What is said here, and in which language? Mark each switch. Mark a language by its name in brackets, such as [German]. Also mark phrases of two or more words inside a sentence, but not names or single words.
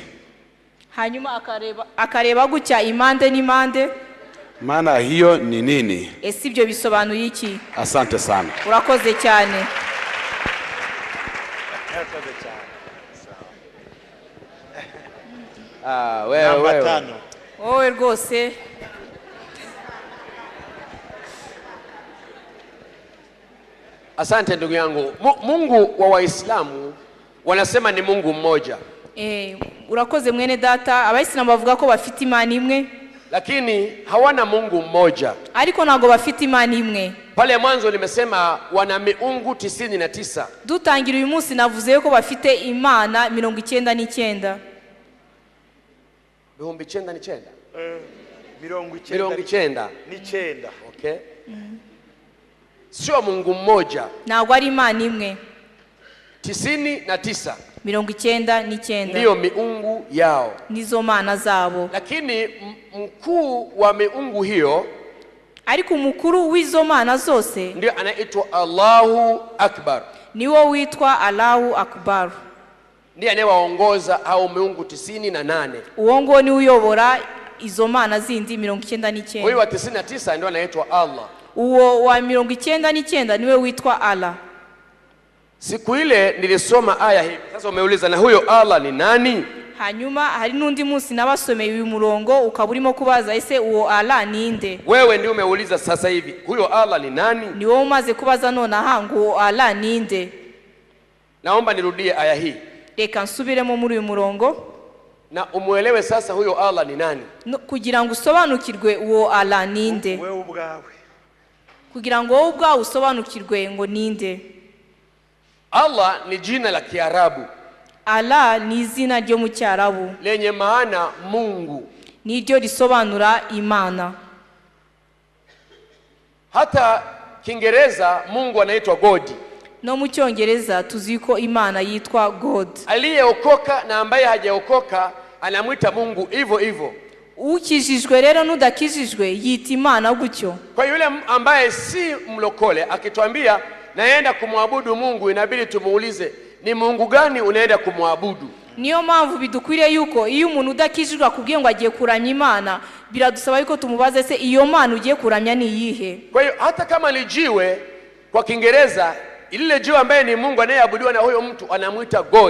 [Kinyarwanda] hanyuma akareba gutya impande n'impande. [Swahili] Maana hiyo ni nini? [Kinyarwanda] Ese ibyo bisobanuye iki? [Swahili] Asante sana. [Kinyarwanda] Urakoze cyane. [Swahili] Wewe 5. [Kinyarwanda] Wowe rwose. [Swahili] Asante ndugu yangu. Mungu wa Waislamu wanasema ni Mungu mmoja. [Kinyarwanda] Urakoze mwene data. Abayisilamu bavuga ko bafite Imana imwe, [Swahili] lakini hawana Mungu mmoja. [Kinyarwanda] Ariko ntago bafite Imana imwe. [Swahili] Pale mwanzo nimesema wana miungu 99. [Kinyarwanda] Dutangira uyu munsi navuze ko bafite Imana 99. Bihumbi 99. 99. [Swahili] Okay. Sio Mungu mmoja. [Kinyarwanda] Ntabwo ari Imana imwe. 99. 99 [Swahili] ndio miungu yao, [Kinyarwanda] nizo mana zabo. [Swahili] Lakini mkuu wa miungu hiyo, [Kinyarwanda] ariko umukuru w'izo mana zose, [Swahili] ndio anaitwa [Arabic] الله أكبر. [Kinyarwanda] Niwo witwa [Arabic] الله أكبر. [Swahili] ndiye anayewaongoza au miungu 98. [Kinyarwanda] uwo ngo ni uyobora izo mana zindi 99. [Swahili] Huyu wa 99 ndio anaitwa Allah. [Kinyarwanda] Uwo wa 99 niwe witwa Allah. [Swahili] Siku ile nilisoma aya hii. Sasa umeuliza na huyo Allah ni nani? [Kinyarwanda] Hanyuma hari nundi munsi nabasomeye uyu murongo ukaburimo kubaza ese uwo Allah ninde? [Swahili] Wewe ndio umeuliza sasa hivi. Huyo Allah ni nani? [Kinyarwanda] Ni wowe umaze kubaza none hangu Allah ninde? [Swahili] Naomba nirudie aya hii. [Kinyarwanda] Reka nsubiremo muri uyu murongo [Swahili] na umuelewe sasa huyo Allah ni nani, [Kinyarwanda] kugira ngo usobanukirwe uwo Allah ninde. wewe ubwawe kugira ngo wowe ubwawe usobanukirwe ngo ninde. [Swahili] Allah ni jina la Kiarabu. [Kinyarwanda] Allah ni izina ryo mu Cyarabu [Swahili] lenye maana Mungu, [Kinyarwanda] ni ryo risobanura Imana. [Swahili] Hata Kiingereza Mungu anaitwa God. [Kinyarwanda] No mu Cyongereza tuziko Imana yitwa God. [Swahili] Aliyeokoka na ambaye hajaokoka anamuita Mungu hivyo hivyo. [Kinyarwanda] Ukijijwe rero nudakijijwe yita Imana gutyo. [Swahili] Kwa yule ambaye si mlokole akituambia naenda kumwabudu Mungu, inabidi tumuulize ni Mungu gani unaenda kumwabudu. [Kinyarwanda] Niyo mpamvu bidukwiriye yuko iyo umuntu udakijijwe akubwiye ngo agiye kuramya Imana, biradusaba yuko tumubaze se iyo Mana ugiye kuramya ni iyihe. [Swahili] Kwa hiyo hata kama ni jiwe kwa Kiingereza, ile jiwe ambaye ni Mungu anayeabudiwa na huyo mtu anamuita God.